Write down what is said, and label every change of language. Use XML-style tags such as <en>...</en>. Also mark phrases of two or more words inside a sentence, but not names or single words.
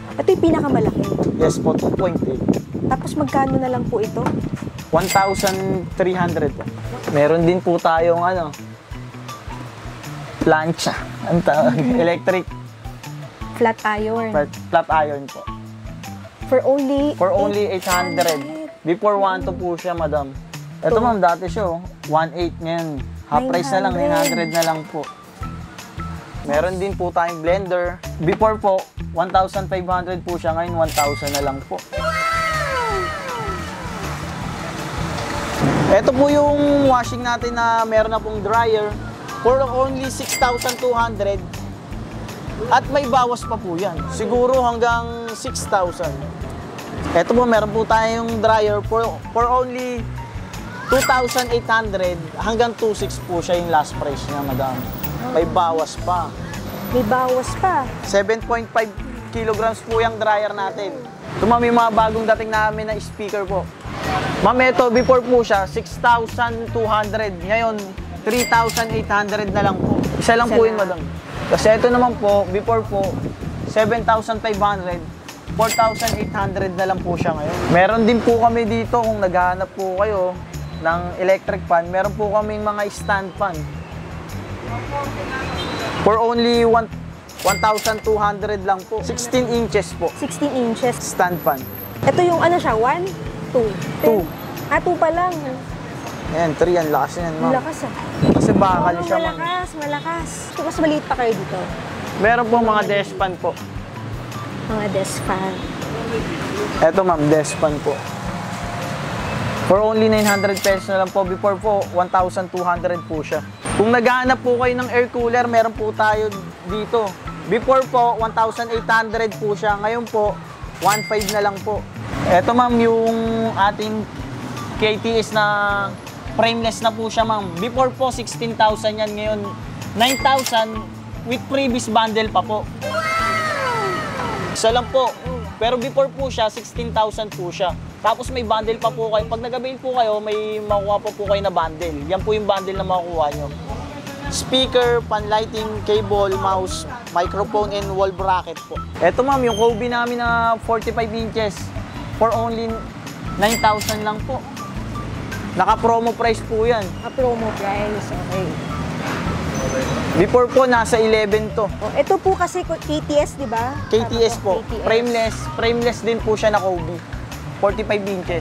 <tl>Ito yung pinakamalaki. Yes po, 2.8. Tapos magkano na lang po ito? 1,300 po. Meron din po tayong plancha. Ang tawag, electric</tl> <en>Flat iron. flat iron po. For only</en> <tl>800. Before 1 to po siya, madam. Ito ma'am, dati siya 1.8 ngayon. Half price na lang, 900 na lang po. Meron din po tayong blender. Before po, 1,500 po siya. Ngayon, 1,000 na lang po. Ito po yung washing natin na meron na pong dryer.</tl> <en>For only 6,200.</en> <tl>At may bawas pa po yan. Siguro hanggang 6,000. Ito po, meron po tayong dryer</tl> <en>for only</en> <tl>2,800 hanggang 2,600 po siya yung</tl> <en>last price</en> <tl>niya, madam. May bawas pa. May bawas pa. 7.5 kilograms po yung dryer natin. Ito ma'am, yung mga bagong dating namin na speaker po. Ma'am, ito before po siya, 6,200. Ngayon, 3,800 na lang po. Isa lang po yun, madam. Kasi ito naman po, before po, 7,500. 4,800 na lang po siya ngayon. Meron din po kami dito kung naghahanap po kayo ng</tl> <en>electric fan.</en> <tl>Meron po kaming mga</tl> <en>stand fan. For only</en> <tl>1,200 lang po.</tl> <en>16 inches po. 16 inches. Stand fan.</en> <tl>Ito yung ano siya, 1, 2, 2. 2 pa lang. Ayan, 3 yan. Lakas yan, ma'am. Malakas ah. Kasi bakal siya, ma'am. Malakas. So, mas maliit pa kayo dito. Meron po mga</tl> <en>desk fan</en> <tl>po. Mga</tl> <en>desk fan.</en> <tl>Eto, ma'am,</tl> <en>desk fan</en> <tl>po.</tl> <en>For only</en> <tl>900 pesos na lang po. Before po, 1,200 po siya. Kung naghahanap po kayo ng</tl> <en>air cooler,</en> <tl>meron po tayo dito. Before po, 1,800 po siya. Ngayon po, 1,500 na lang po. Eto ma'am, yung ating KTS na frameless na po siya ma'am. Before po, 16,000 yan. Ngayon, 9,000</tl> <en>with previous bundle</en> <tl>pa po. Isa lang po. Pero before po siya, 16,000 po siya. Tapos may bundle pa po kayo. Pag nag-avail po kayo, may makuha pa po kayo na bundle. Yan po yung bundle na makukuha nyo.</tl> <en>Speaker, pan-lighting, cable, mouse, microphone, and wall bracket po.</en> <tl>Eto ma'am, yung Kobe namin na 45 inches</tl> <en>for only</en> <tl>9,000 lang po. Naka-</tl> <en>promo price</en> <tl>po yan.</tl> <en>Promo price, okay.</en> <tl>Before po, nasa 11 to. Oh, ito po kasi KTS, di ba? KTS po. KTS. Frameless. Frameless din po siya na Kobe.</tl> <en>45 inches.</en>